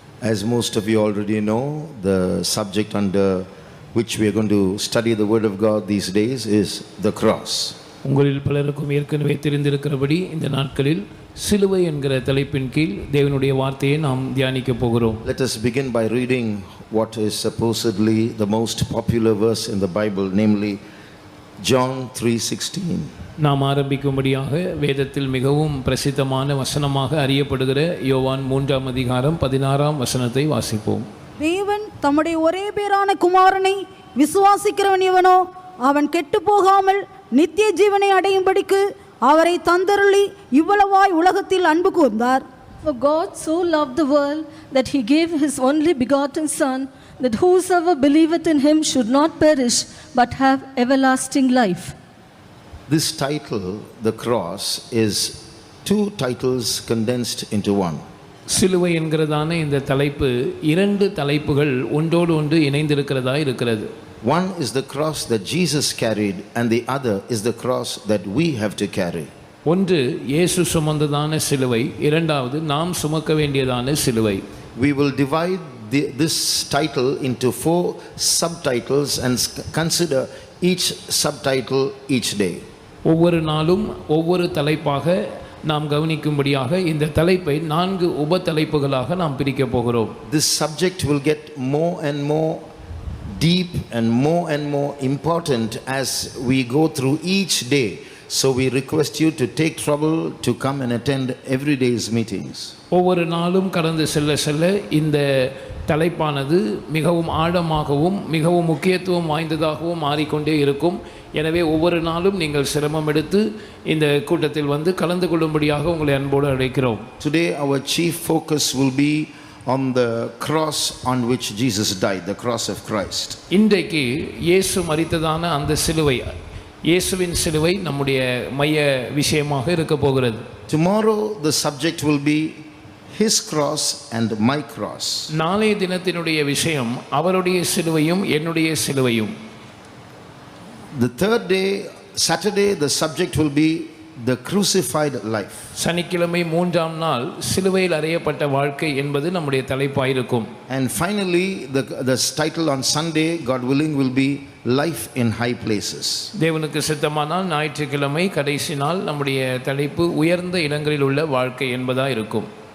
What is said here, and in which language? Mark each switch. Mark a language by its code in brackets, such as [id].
[en] As most of you already know, the subject under which we are going to study the Word of God these days is the cross. [ta] உங்களில் பலருக்கும் ஏற்கனவே தெரிந்திருக்கிறபடி இந்த நாட்களில் சிலுவை என்கிற தலைப்பின் கீழ் தேவனுடைய வார்த்தையை நாம் தியானிக்க போகிறோம். [en] Let us begin by reading what is supposedly the most popular verse in the Bible, namely John 3:16. [ta] நாம் ஆரம்பிக்கும்படியாக வேதத்தில் மிகவும் பிரசித்தமான வசனமாக அறியப்படுகிற யோவான் 3ஆம் அதிகாரம் 16ஆம் வசனத்தை வாசிப்போம். தேவன் தம்முடைய ஒரே பேரான குமாரனை விசுவாசிக்கிறவன் எவனோ அவன் கெட்டு போகாமல் நித்திய ஜீவனை அடையும்படிக்கு அவரை தந்தருளி இவ்வளவாய் உலகத்தில் அன்பு கூர்ந்தார். [en] For God so loved the world that he gave his only begotten Son, that whosoever believeth in him should not perish but have everlasting life. This title, the cross, is two titles condensed into one. [ta] சிலுவை என்கிறதான இந்த தலைப்பு இரண்டு தலைப்புகள் ஒன்றோடு ஒன்று இணைந்திருக்கிறதா இருக்கிறது. [en] One is the cross that Jesus carried and the other is the cross that we have to carry. [ta] ஒன்று இயேசு சுமந்ததான சிலுவை, இரண்டாவது நாம் சுமக்க வேண்டியதான சிலுவை. [en] We will divide this title into 4 subtitles and consider each subtitle each day. [ta] ஒவ்வொரு நாளும் ஒவ்வொரு தலைப்பாக நாம் கவனிக்கும்படியாக இந்த தலைப்பை 4 உப தலைப்புகளாக நாம் பிரிக்க போகிறோம். [en] This subject will get more and more deep and more important as we go through each day. So we request you to take trouble to come and attend every day's meetings. [ta] ஒவ்வொரு நாளும் கடந்து செல்ல இந்த தலைப்பானது மிகவும் ஆழமாகவும் மிகவும் முக்கியத்துவம் வாய்ந்ததாகவும் மாறிக்கொண்டே இருக்கும். எனவே ஒவ்வொரு நாளும் நீங்கள் சிரமம் எடுத்து இந்த கூட்டத்தில் வந்து கலந்து கொள்ளும்படியாக உங்களை அன்போடு அழைக்கிறோம். [en] Today our chief focus will be on the cross on which Jesus died, the cross of Christ. [ta] இன்றைக்கு இயேசு மரித்ததான அந்த சிலுவை, இயேசுவின் சிலுவை நம்முடைய மைய விஷயமாக இருக்க போகிறது. [en] Tomorrow the subject will be his cross and my cross. [ta] நாளைய தினத்தினுடைய விஷயம் அவருடைய சிலுவையும் என்னுடைய சிலுவையும். [en] The third day, Saturday, the subject will be the crucified life. [ta] சனிக்கிழமை 3ஆம் நாள் சிலுவையில் அறையப்பட்ட வாழ்க்கை என்பது நம்முடைய தலைப்பாயிருக்கும். [en] And finally the title on Sunday, God willing, will be life in high places. [ta] தேவனுக்கு சித்தமானால் ஞாயிற்றுக்கிழமை கடைசி நாள் நம்முடைய தலைப்பு உயர்ந்த இடங்களில் உள்ள வாழ்க்கை என்பதா இருக்கும்.